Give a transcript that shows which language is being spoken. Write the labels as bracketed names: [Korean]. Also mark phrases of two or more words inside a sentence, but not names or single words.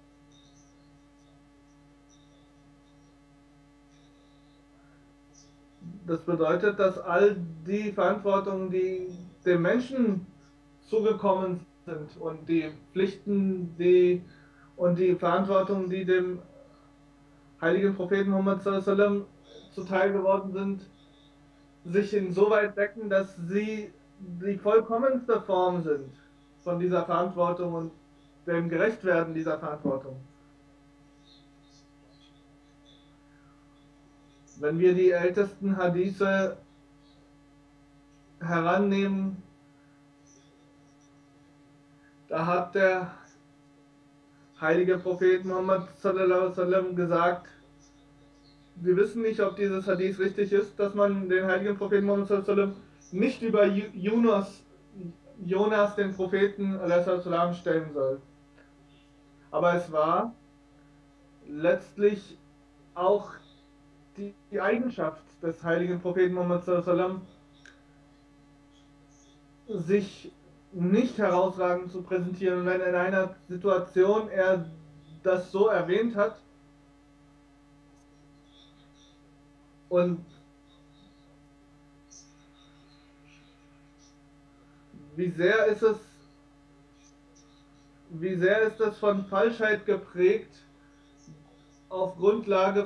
[German] das bedeutet, dass all die Verantwortungen, die dem Menschen zugekommen sind und die Pflichten und die Verantwortungen, die dem heiligen Propheten Muhammad [Arabic] صلى الله عليه وسلم [German] zuteil geworden sind, sich insoweit decken, dass sie die vollkommenste Form sind von dieser Verantwortung und dem Gerechtwerden dieser Verantwortung. Wenn wir die ältesten Hadithe herannehmen, da hat der heilige Prophet Muhammad [Arabic] صلى الله عليه وسلم [German] gesagt, wir wissen nicht, ob dieses Hadith richtig ist, dass man den heiligen Propheten Muhammad [Arabic] صلى الله عليه وسلم [German] nicht über Jonas, den Propheten alaihi stellen soll. Aber es war letztlich auch die Eigenschaft des heiligen Propheten Muhammad [Arabic] صلى الله عليه وسلم, [German] sich nicht herausragend zu präsentieren. Und wenn in einer Situation er das so erwähnt hat und wie sehr ist es von Falschheit geprägt, auf Grundlage